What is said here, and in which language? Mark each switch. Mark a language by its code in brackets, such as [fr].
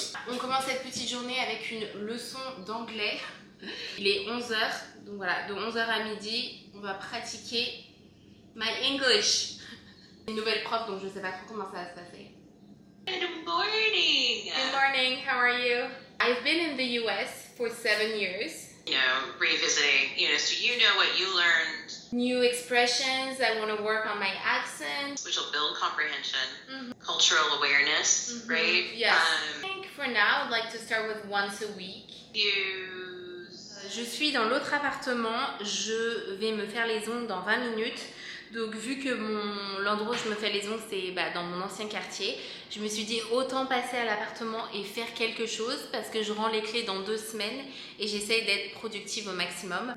[fr] On commence cette petite journée avec une leçon d'anglais. Il est 11h, donc voilà, de 11h à midi, on va pratiquer [en] my English. [fr] Une nouvelle prof, donc je sais pas trop comment ça va se passer. [en] Good morning. Good morning, how are you? I've been in the US for 7 years. You know, revisiting, so you know what you learned, New expressions, I want to work on my accent. which will build comprehension, cultural awareness, right? Yes. I think for now, I'd like to start with once a week. Use. [fr] Je suis dans l'autre appartement, je vais me faire les ongles dans 20 minutes. Donc vu que l'endroit où je me fais les ongles c'est dans mon ancien quartier, je me suis dit autant passer à l'appartement et faire quelque chose parce que je rends les clés dans 2 semaines et j'essaye d'être productive au maximum.